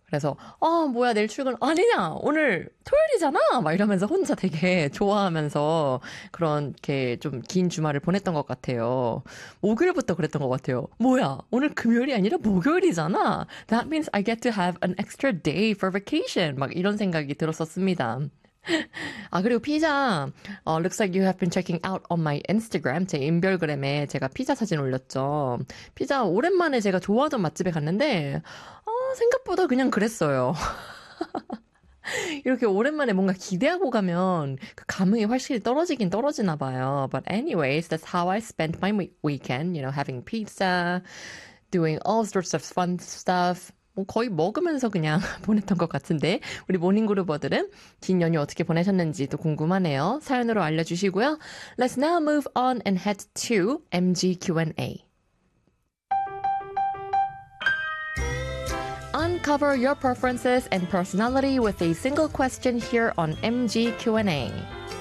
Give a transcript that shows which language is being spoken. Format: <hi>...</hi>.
<ko>그래서 뭐야 내일 출근 아니냐 오늘 토요일이잖아 막 이러면서 혼자 되게 좋아하면서 그런 이렇게 좀긴 주말을 보냈던 것 같아요. 목요일부터 그랬던 것 같아요. 뭐야 오늘 금요일이 아니라 목요일이잖아.</ko> <en>That means I get to have an extra day for vacation.</en> <ko>막 이런 생각이 들었었습니다. 아, 그리고 피자.</ko> <en>Looks like you have been checking out on my Instagram.</en> <ko>제 인별그램에 제가 피자 사진 올렸죠. 피자 오랜만에 제가 좋아하던 맛집에 갔는데, 생각보다 그냥 그랬어요. 이렇게 오랜만에 뭔가 기대하고 가면 그 감흥이 확실히 떨어지긴 떨어지나 봐요.</ko> <en>But anyways, that's how I spent my weekend. You know, having pizza, doing all sorts of fun stuff.</en> <ko>뭐 거의 먹으면서 그냥 보냈던 것 같은데 우리 모닝그루버들은 긴 연휴 어떻게 보내셨는지 또 궁금하네요. 사연으로 알려주시고요.</ko> <en>Let's now move on and head to MG Q&A. Uncover your preferences and personality with a single question here on MG Q&A.</en>